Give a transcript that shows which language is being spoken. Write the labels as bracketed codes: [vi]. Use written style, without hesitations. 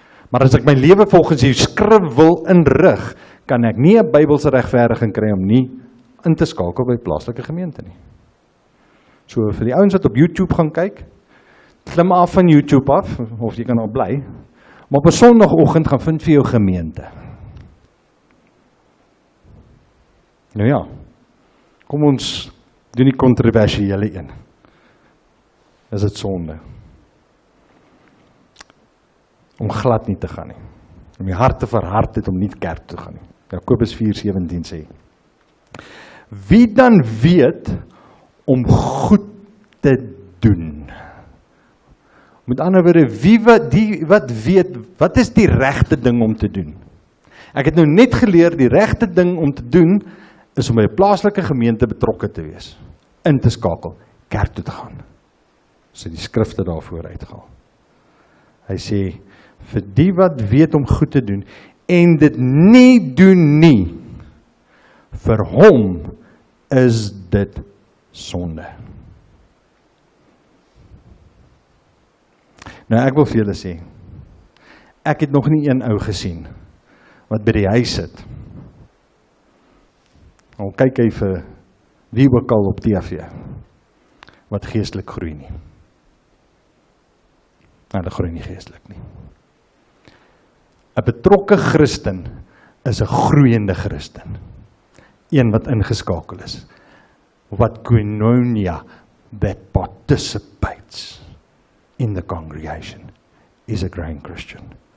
[af] Maar as ek my lewe volgens die skrif wil inrig, kan ek nie 'n Bybelse regverdiging kry om nie in te skakel by plaaslike gemeente nie. So vir die ouens wat op YouTube gaan kyk, klim af van YouTube af, of jy kan al bly, maar op 'n Sondagoggend gaan vind vir jou gemeente. Nou ja, kom ons doen die kontroversiële een. Is dit sonde? Om glad nie te gaan nie. Om die hart te verhard het om nie kerk te gaan nie. Jakobus 4:17 sê, wie dan weet om goed te doen? Met ander woorde, wat weet, wat is die regte ding om te doen? Ek het nou net geleer, die regte ding om te doen, is om by 'n plaaslike gemeente betrokke te wees, in te skakel, kerk toe te gaan. So die skrifte daarvoor uitgehaal. Hy sê, vir die wat weet om goed te doen, en dit nie doen nie, vir hom is dit sonde. Nou ek wil vir julle sê, ek het nog nie een ou gesien, wat by die huis sit, al kyk hy vir wie ook al op TV, wat geestelik groei nie. Hulle groei nie geestelik nie. 'n betrokke Christen is 'n groeiende Christen. Een wat ingeskakel is. [en] Wat koinonia, that participates in the congregation, is a growing Christian.